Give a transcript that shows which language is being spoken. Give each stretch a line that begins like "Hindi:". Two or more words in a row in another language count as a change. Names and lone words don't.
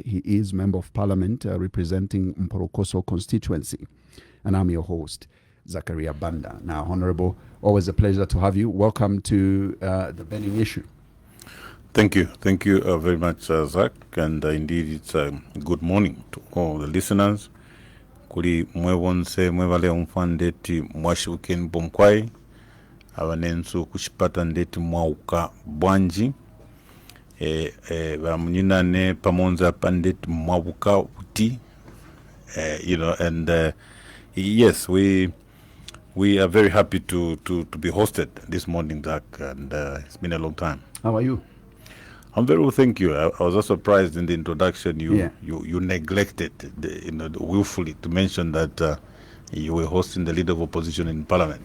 English: He is Member of Parliament representing Mporokoso constituency. And I'm your host, Zakaria Banda. Now, Honorable, always a pleasure to have you. Welcome to the burning issue. Thank you. Thank you very much, Zach. And indeed, it's good morning to all the listeners.
Bemba: Kuli mwewonse mwevale umfandeti mwashuken bomkwai awanensu kushipata ndeti mwauka bwanji vamunyinane pamonza pandeti mwauka uti
English: and yes, we are very happy to be hosted this morning, Zach, and it's been a long time. How are you? I'm very well, thank you. I was also surprised in the introduction you neglected, willfully to mention that you were hosting the leader of opposition in Parliament.